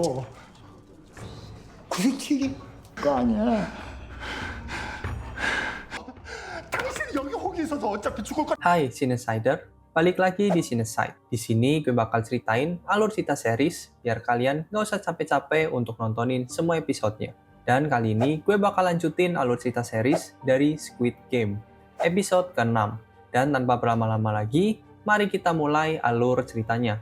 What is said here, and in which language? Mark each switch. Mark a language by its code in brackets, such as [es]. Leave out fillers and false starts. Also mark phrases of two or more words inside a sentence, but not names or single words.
[ko] 거 아니야. 당신이 여기 호기 있어서 어차피 죽을 거. [id] Hai Cinesider, balik lagi di Cineside. Di sini gue bakal ceritain alur cerita series biar kalian nggak usah capek-capek untuk nontonin semua episodenya. Dan kali ini gue bakal lanjutin alur cerita series dari Squid Game, episode ke-6. Dan tanpa berlama-lama lagi, mari kita mulai alur ceritanya.